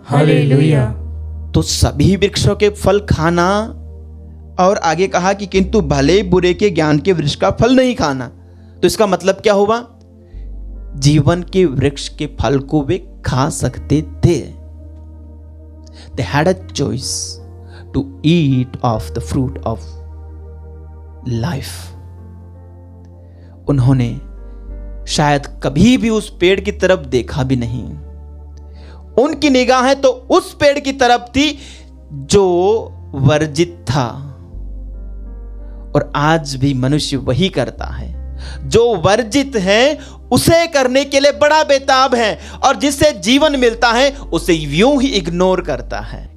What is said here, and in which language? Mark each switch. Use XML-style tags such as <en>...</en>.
<hi>Hallelujah. तो सभी वृक्षों के फल खाना, और आगे कहा कि किंतु भले बुरे के ज्ञान के वृक्ष का फल नहीं खाना। तो इसका मतलब क्या हुआ? जीवन के वृक्ष के फल को वे खा सकते थे।</hi> <en>They had a choice to eat of the fruit of life.</en> <hi>उन्होंने शायद कभी भी उस पेड़ की तरफ देखा भी नहीं। उनकी निगाहें तो उस पेड़ की तरफ थी जो वर्जित था। और आज भी मनुष्य वही करता है, जो वर्जित है उसे करने के लिए बड़ा बेताब है, और जिससे जीवन मिलता है उसे यूं ही इग्नोर करता है।</hi>